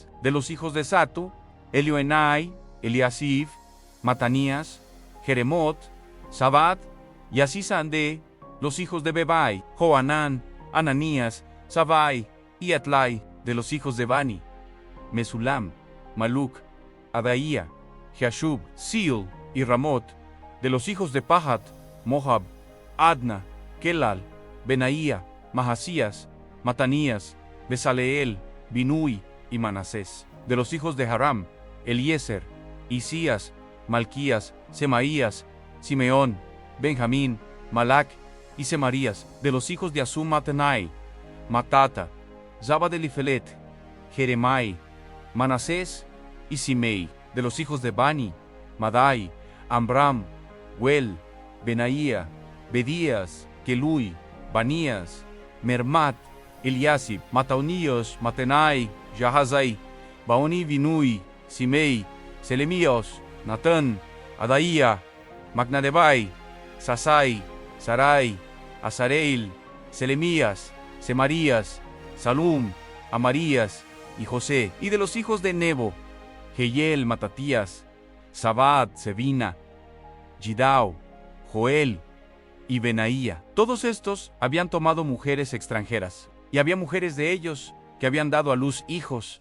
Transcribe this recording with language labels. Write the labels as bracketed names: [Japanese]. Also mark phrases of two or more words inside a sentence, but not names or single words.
[Spanish] De los hijos de Satu, Elioenai, Eliasif, Matanías, Jeremot, Sabad y Asisán. De los hijos de Bebai, Joanán, Ananías, Sabai y Atlai. De los hijos de Bani, Mesulam, Maluc, Adaía, Jashub, Sil y Ramot. De los hijos de Pahat, Mohab, Adna, Kelal, Benaía, Mahasías, Matanías, Besaleel, Binui y Manasés. De los hijos de Haram, Eliezer, Isías, Malquías, Semaías, Simeón, Benjamín, Malac y Semarías. De los hijos de Asum, Matenai, Matata, Zabad Elifelet, Jeremai, Manasés y Simei. De los hijos de Bani, Madai, Amram, Huel, Benaía, Bedías, Kelui, Banías, Mermat, Eliasib, Mataoníos, Matenai, Jahazai, Baoni Binui, Simei, Selemíos, Natán, Adaía, Magnadebai, Sasai, Sarai, Azareil, Selemías, Semarías, Salum, Amarías y José, y de los hijos de Nebo, Jehiel, Matatías, Sabad, Sebina, Gidao, Joel y Benaía. Todos estos habían tomado mujeres extranjeras, y había mujeres de ellos que habían dado a luz hijos.